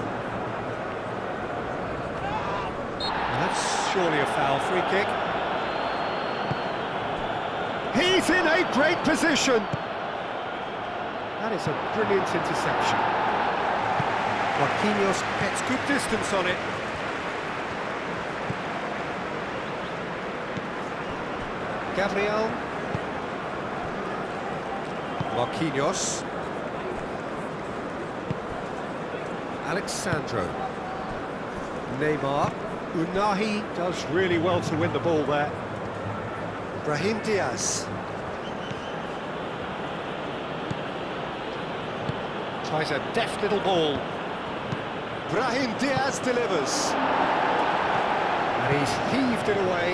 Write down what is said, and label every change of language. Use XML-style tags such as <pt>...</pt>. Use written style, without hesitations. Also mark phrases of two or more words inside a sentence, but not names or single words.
<en>That's surely a foul. Free kick. He's in a great position. That is a brilliant interception. Marquinhos gets good distance on it. Gabriel. Marquinhos. Alexandro. Neymar. Unahi does really well to win the ball there. Brahim Diaz. Tries a deft little ball. Brahim Diaz delivers. And he's heaved it away.</en>